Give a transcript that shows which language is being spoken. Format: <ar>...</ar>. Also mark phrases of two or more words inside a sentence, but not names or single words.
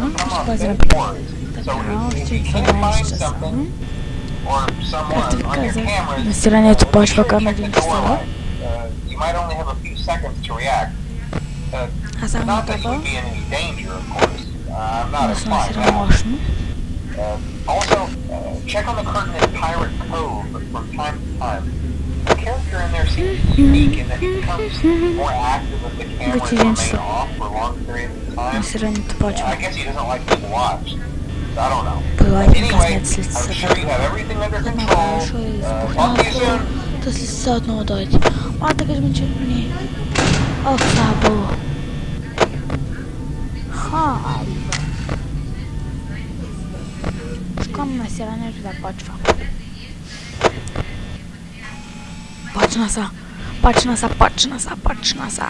<bg>Ще пазим така, още 12 часа. Както ви казах, насирането почва към 1 часа. Аз съм готова. Не съм насирана мощно.</bg> <en>Also, check on the curtain in Pirate Cove from time to time. The character in there seems unique in that he becomes more active if the camera remains off for long periods of time. I guess he doesn't like being watched. I don't know. Anyway, I'm sure you have everything under control. Talk to you soon.</en> <bg>Да след сега отново дойде. Да кажем, че не. Ох, слабо. Щом насирането да почва. Почна са.</bg>